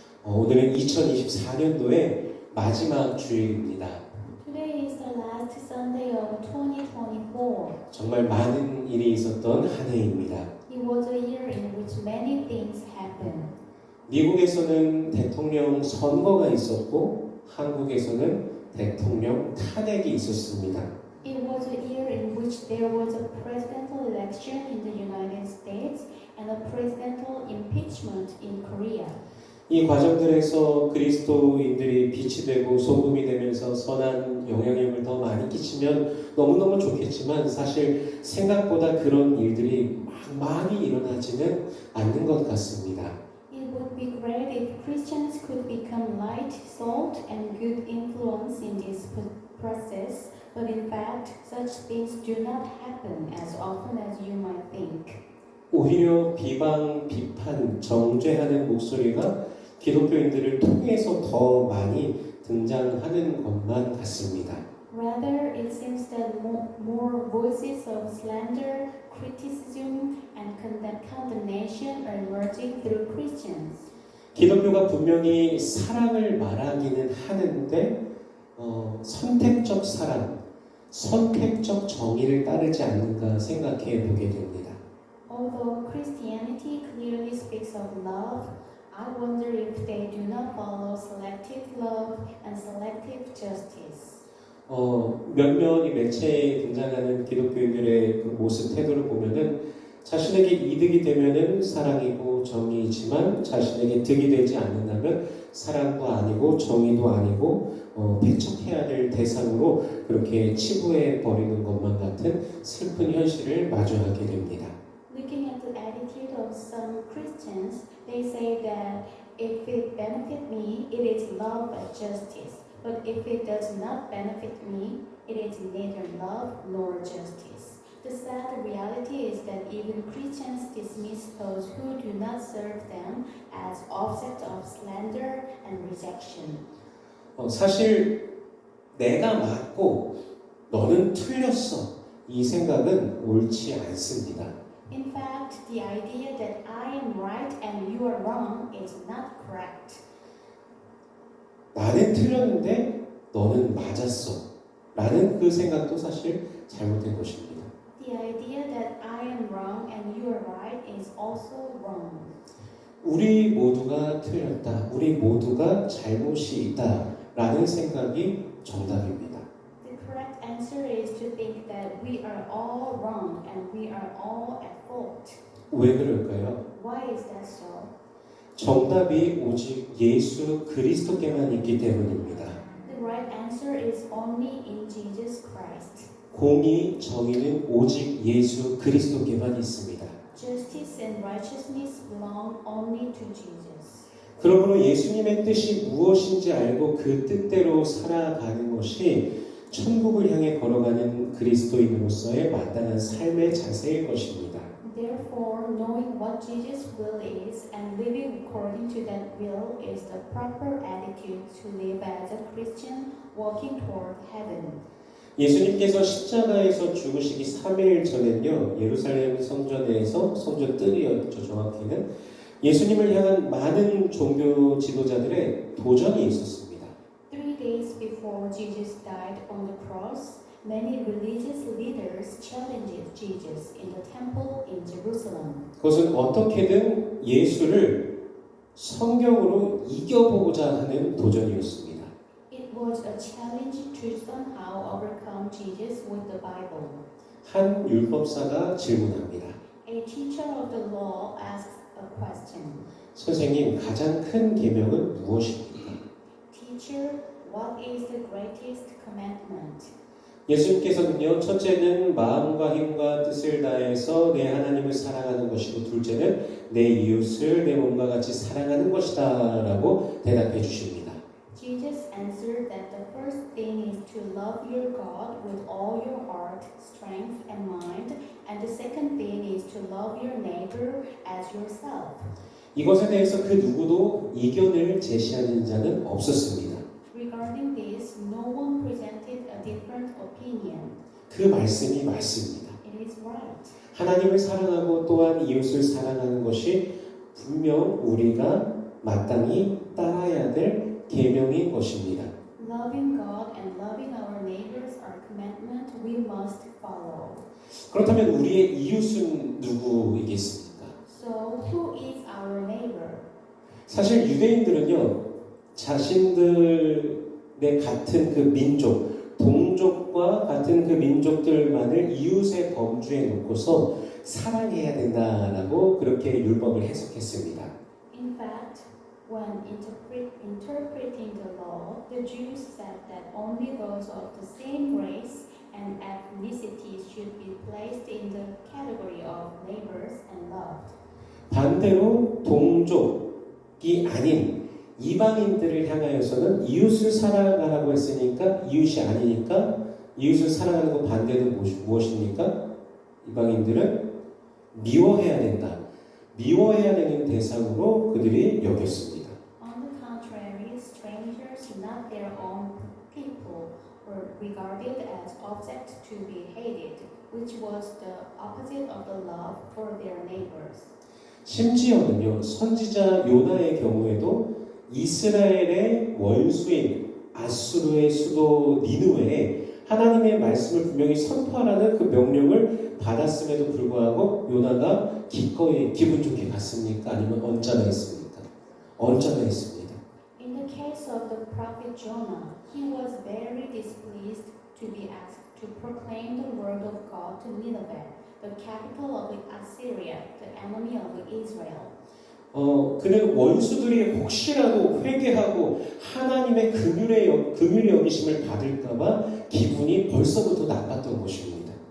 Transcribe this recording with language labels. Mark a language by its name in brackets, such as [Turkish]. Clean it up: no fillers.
[Korean] 오늘은 2024년도의 마지막 주일입니다. [English] Today is the last Sunday of 2024. [Korean] 정말 많은 일이 있었던 한 해입니다. [English] It was a year in which many things happened. [Korean] 미국에서는 대통령 선거가 있었고 한국에서는 대통령 탄핵이 있었습니다. [English] It was a year in which there was a presidential election in the United States and a presidential impeachment in Korea. [Korean] 이 과정들에서 그리스도인들이 빛이 되고 소금이 되면서 선한 영향력을 더 많이 끼치면 너무너무 좋겠지만 사실 생각보다 그런 일들이 많이 일어나지는 않는 것 같습니다. [English] It would be great if Christians could become light, salt, and good influence in this process, but in fact, such things do not happen as often as you might think. [Korean] 오히려 비방, 비판, 정죄하는 목소리가 기독교인들을 통해서 더 많이 등장하는 것만 같습니다. [English] Rather, it seems that more voices of slander, criticism, and condemnation are emerging through Christians. [Korean] 기독교가 분명히 사랑을 말하기는 하는데 선택적 사랑, 선택적 정의를 따르지 않는가 생각해 보게 됩니다. [English] Although Christianity clearly speaks of love, I wonder if they do not follow selective love and selective justice. [Korean] 몇몇 이 매체에 등장하는 기독교인들의 그 모습 태도를 보면은 자신에게 이득이 되면은 사랑이고 정의이지만 자신에게 득이 되지 않는다면 사랑도 아니고 정의도 아니고 배척해야 될 대상으로 그렇게 치부해 버리는 것만 같은 슬픈 현실을 마주하게 됩니다. [English] Looking at the attitude of some Christians, they say that if it benefits me, it is love and justice. But if it does not benefit me, it is neither love nor justice. The sad reality is that even Christians dismiss those who do not serve them as object of slander and rejection. [Korean] 사실 내가 맞고 너는 틀렸어. 이 생각은 옳지 않습니다. [English] In fact, the idea that I am right and you are wrong is not correct. [Korean] 나는 틀렸는데 너는 맞았어. 라는 그 생각도 사실 잘못된 것입니다. [English] The idea that I am wrong and you are right is also wrong. [Korean] 우리 모두가 틀렸다. 우리 모두가 잘못이 있다. 라는 생각이 정답입니다. [English] The correct answer is to think that we are all wrong and we are all at fault. [Korean] 왜 그럴까요? [English] Why is that so? [Korean] 정답이 오직 예수 그리스도께만 있기 때문입니다. [English] The right answer is only in Jesus Christ. [Korean] 공의, 정의는 오직 예수 그리스도께만 있습니다. [English] Justice and righteousness belong only to Jesus. [Korean] 그러므로 예수님의 뜻이 무엇인지 알고 그 뜻대로 살아가는 것이 천국을 향해 걸어가는 그리스도인으로서의 마땅한 삶의 자세일 것입니다. [English] Therefore, knowing what Jesus' will is and living according to that will is the proper attitude to live as a Christian walking toward heaven. [Korean] 예수님께서 십자가에서 죽으시기 3일 전엔요, 예루살렘 성전에서, 성전 뜰이었죠, 정확히는. 예수님을 향한 많은 종교 지도자들의 도전이 있었습니다. [English] 3 days before Jesus died on the cross, many religious leaders challenged Jesus in the temple in Jerusalem. [Korean] 그것은 어떻게든 예수를 성경으로 이겨보고자 하는 도전이었습니다. [English] It was a challenge to somehow overcome Jesus with the Bible. [Korean] 한 율법사가 질문합니다. [English] A teacher of the law asks a question. [Korean] 선생님, 가장 큰 계명은 무엇입니까? [English] Teacher, what is the greatest commandment? [Korean] 예수님께서는요, 첫째는 마음과 힘과 뜻을 다해서 내 하나님을 사랑하는 것이고, 둘째는 내 이웃을 내 몸과 같이 사랑하는 것이다 라고 대답해 주십니다. [English] Jesus answered that the first thing is to love your God with all your heart, strength, and mind, and the second thing is to love your neighbor as yourself. [Korean] 이것에 대해서 그 누구도 이견을 제시하는 자는 없었습니다. [English] Regarding this, no one presented a different opinion. [Korean] 그 말씀이 맞습니다. [English] It is right. [Korean] 하나님을 사랑하고 또한 이웃을 사랑하는 것이 분명 우리가 마땅히 따라야 될 계명인 것입니다. [English] Loving God and loving our neighbors are commandments we must follow. [Korean] 그렇다면 우리의 이웃은 누구이겠습니까? [English] So, who is our neighbor? [Korean] 사실 유대인들은요, 자신들의 같은 그 민족, 동족과 같은 그 민족들만을 이웃의 범주에 놓고서 사랑해야 된다라고 그렇게 율법을 해석했습니다. [English] In fact, when interpreting the law, the Jews said that only those of the same race and ethnicity should be placed in the category of neighbors and loved. [Korean] 반대로 동족이 아닌 이방인들을 향하여서는 이웃을 사랑하라고 했으니까 이웃이 아니니까 이웃을 사랑하는 것 반대는 무엇입니까? 이방인들은 미워해야 된다. 미워해야 되는 대상으로 그들이 여겼습니다. [English] On the contrary, strangers, not their own people, were regarded as objects to be hated, which was the opposite of the love for their neighbors. [Korean] 심지어는요, 선지자 요나의 경우에도 이스라엘의 원수인 아수르의 수도 니느웨에 하나님의 말씀을 분명히 선포하라는 그 명령을 받았음에도 불구하고 요나가 기꺼이 기분 좋게 갔습니까? 아니면 언짢아했습니까? 언짢아했습니다. [English] In the case of the prophet Jonah, he was very displeased to be asked to proclaim the word of God to Nineveh, the capital of Assyria, the enemy of Israel. [Korean] 그는 원수들이 혹시라도 회개하고 하나님의 긍휼의 여기심을 받을까봐 기분이 벌써부터 나빴던 것입니다.